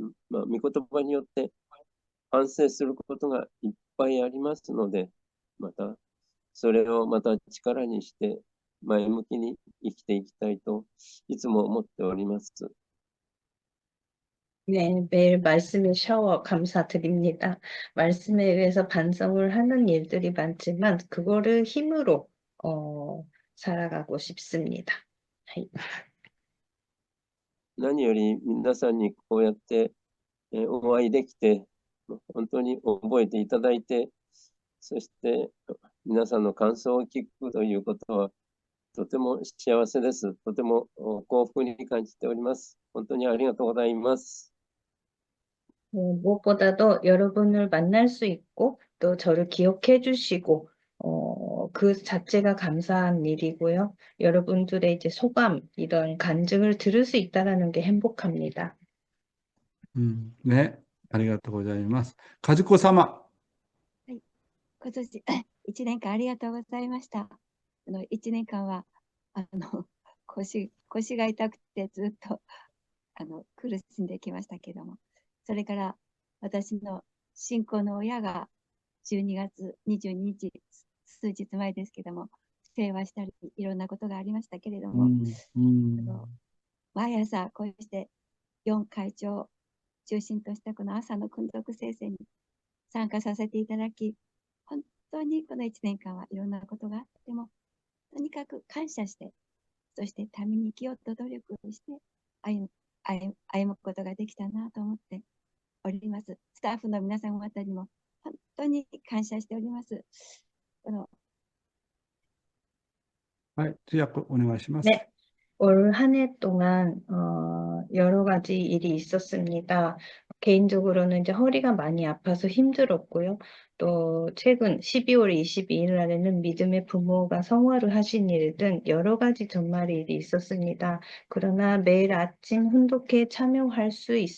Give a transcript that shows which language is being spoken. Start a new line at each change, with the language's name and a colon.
Japanese: 御言葉によって反省することがいっぱいありますので、またそれをまた力にして前向きに生きていきたいといつも思っております。
Korean: 네, 매일 말씀의 샤워 감사드립니다. 말씀에 의해서 반성을 하는 일들이 많지만 그거를 힘으로 살아가고 싶습니다.
Japanese: 何より皆さんにこうやってお会いできて、本当に覚えていただいて、そして皆さんの感想を聞くということはとても幸せです。とても幸福に感じております。本当にありがとうございます。
Korean: 무엇보다도 여러분을 만날 수 있고 또 저를 기억해 주시고 그 자체가 감사한 일이고요. 여러분들의 이제 소감, 이런 간증을 들을 수 있다는 게 행복합니다.
Japanese: 네, ありがとうございます。カズコ様。今年1年間ありがとうございました。 1年間は腰が痛くてずっと苦しんできましたけども、それから私の信仰の親が12月22日、数日前ですけども、世話したりいろんなことがありましたけれども、毎朝こうして4会長を中心としたこの朝の訓読聖戦に参加させていただき、本当にこの1年間はいろんなことがあっても、とにかく感謝して、そしてために生きようと努力して歩むことができたなと思っております。スタッフの皆さん方にも本当に感謝しております。はい、通訳お願いします。
Korean: 네, 올 한 해 동안 여러 가지 일이 있었습니다. 개인적으로는 이제 허리가 많이 아파서 힘들었고요. 또 최근 12월 22일 날에는 믿음의 부모가 성화를 하신 일 등 여러 가지 정말 일이 있었습니다. 그러나 매일 아침 훈독회에 참여할 수